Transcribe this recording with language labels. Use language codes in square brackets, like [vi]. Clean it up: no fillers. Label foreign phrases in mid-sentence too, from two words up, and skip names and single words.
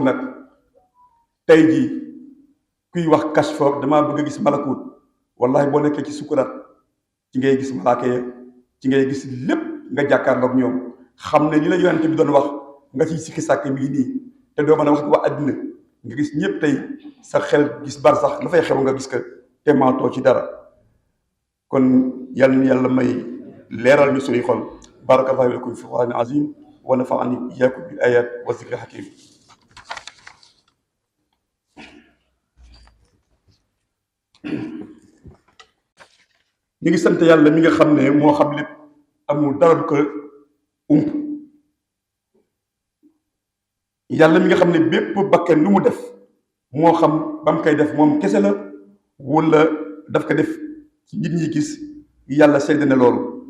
[wo] nag tey jii kuy wax kashf damaa bëgg a gis malakut, wallahi boo nekkee ci sukuraat ci ngay gis malaaka ya, ci ngay gis lépp, nga jàkkaarloog ñoom xam ne li la yonent bi doon wax nga ciy sikki sàkk mi ngi nii, te doo mën a wax ko waa àddina. nga gis ñëpp tey sa xel gis bar sax dafay xew nga gis ko te maatoo ci dara. kon yàlla na yàlla may leeral ñu suñuy xol. [ar] بارك الله لكم في القرآن العظيم ونفعني وإياكم بالآيات والذكر الحكيم. [wo] ñu ngi sant yàlla mi nga xam ne moo xam lépp, amul dara du ko ump. yàlla mi nga xam ne bépp bakken lu mu def, moo xam ba mu koy def moom kese la wala daf ko def ci nit ñi gis, yàlla seede na loolu.